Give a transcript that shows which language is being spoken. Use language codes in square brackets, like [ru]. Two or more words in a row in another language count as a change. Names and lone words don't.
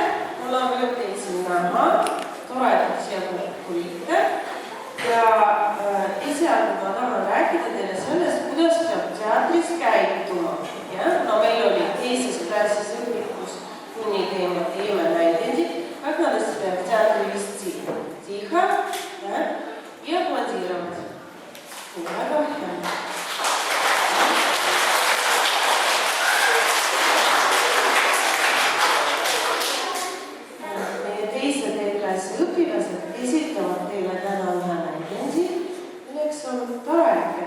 [et] Mul on rõõm teid siin näha. Tore, et siia tulite. Ja esialgu ma tahan rääkida teile sellest, kuidas peab teatris käituma. No meil oli teises klassis õpikus kuni teeme näidendi, [ru] как надо себя в театре вести. Тихо, да? И аплодировать. [et] Väga hea. Õpilased esitavad teile täna ühe näidendi, milleks on tarekene.